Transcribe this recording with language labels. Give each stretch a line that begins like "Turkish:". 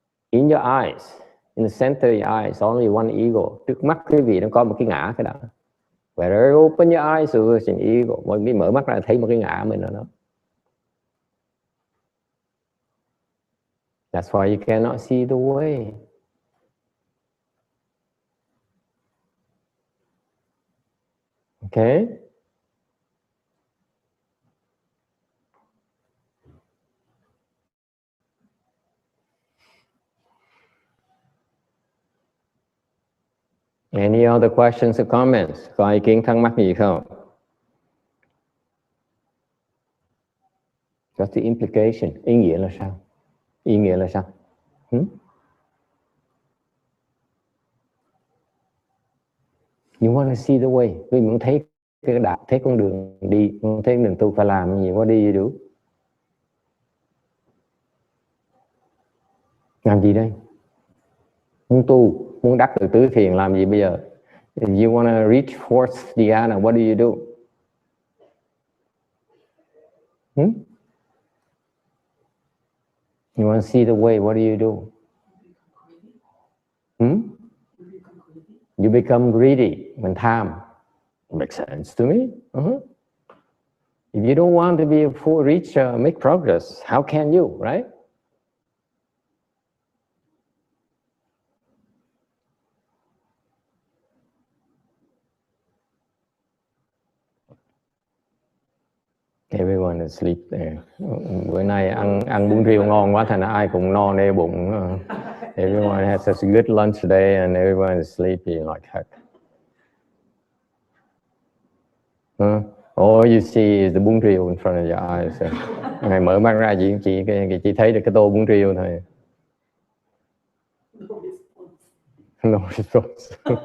English: In your eyes, in the center of your eyes, only one ego.
Vietnamese: Trước mắt quý vị nó có một cái ngã cái đó.
English: Wherever you open your eyes, there's an ego.
Vietnamese: Mọi người mở mắt ra thấy một cái ngã mình ở đó.
English: That's why you cannot see the way. Okay? Any other questions or comments?
Vietnamese: Có ý kiến thắc mắc gì không?
English: What's the implication?
Vietnamese: Ý nghĩa là sao? Ý nghĩa là sao?
English: You want to see the way.
Vietnamese: Vì muốn thấy cái đạo, thấy con đường đi, muốn thấy đường tu phải làm gì,
English: what do you do?
Vietnamese: Làm gì đây? Muốn tu, muốn đắc được tứ thiền làm gì bây giờ?
English: If you want to reach fourth dhyana, what do you do? You want to see the way, what do you do? You become greedy,
Vietnamese: mình tham.
English: Makes sense to me. If you don't want to be reach, make progress, how can you, right? Everyone is asleep there.
Vietnamese: Bữa nay ăn bún riêu ngon quá thành ra ai cũng no nê bụng.
English: Everyone had such a good lunch today and everyone is sleepy like heck. All you see is the bún riêu in front of your eyes.
Vietnamese: Ngày mở mắt ra chị thấy được cái tô bún riêu thôi.
English: No response.